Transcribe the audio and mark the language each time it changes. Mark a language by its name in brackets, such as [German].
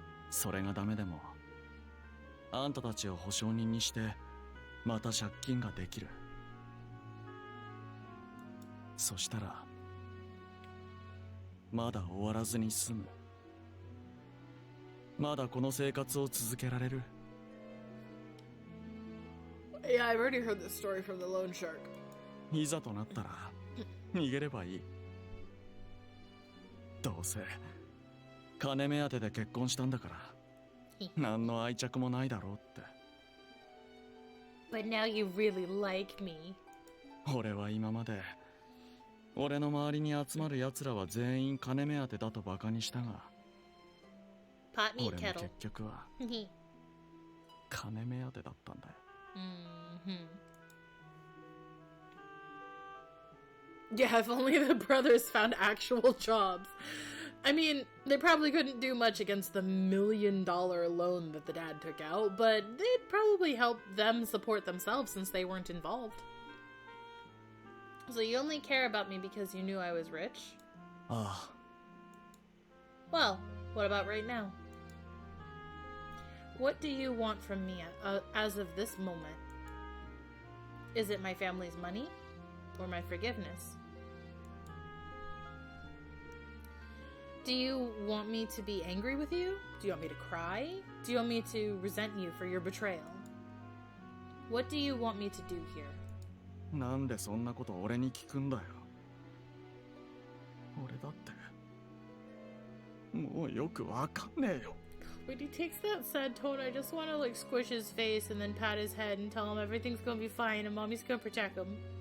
[Japanese] それがダメでもあんたたちを保証人にしてまた借金ができる。そしたらまだ終わらずに済む。まだこの生活を続けられる。 [English] Yeah, I've already heard this story from the loan shark. [Japanese] いざとなったら逃げればいい。どうせ金目当てで結婚したんだから何の愛着もないだろうって。 [English] But now you really like me. [Japanese] 俺は今まで俺の周りに集まる奴らは全員金目当てだとバカにしたが、 [English] Pot me [Japanese] 俺も [English] kettle. [Japanese] 結局は金目当てだったんだよ。 [English] Yeah, if only the brothers found actual jobs. I mean, they probably couldn't do much against the $1 million loan that the dad took out, but they'd probably help them support themselves since they weren't involved. So you only care about me because you knew I was rich? [Japanese] ああ、 [English] Well, what about right now? What do you want from me as of this moment? Is it my family's money or my forgiveness? Do you want me to be angry with you? Do you want me to cry? Do you want me to resent you for your betrayal? What do you want me to do here? [Japanese] なんでそんなこと俺に聞くんだよ。俺だってもうよくわかんねえよ。 [English] When he takes that sad tone, I just want to like squish his face and then pat his head and tell him everything's gonna be fine and mommy's gonna protect him.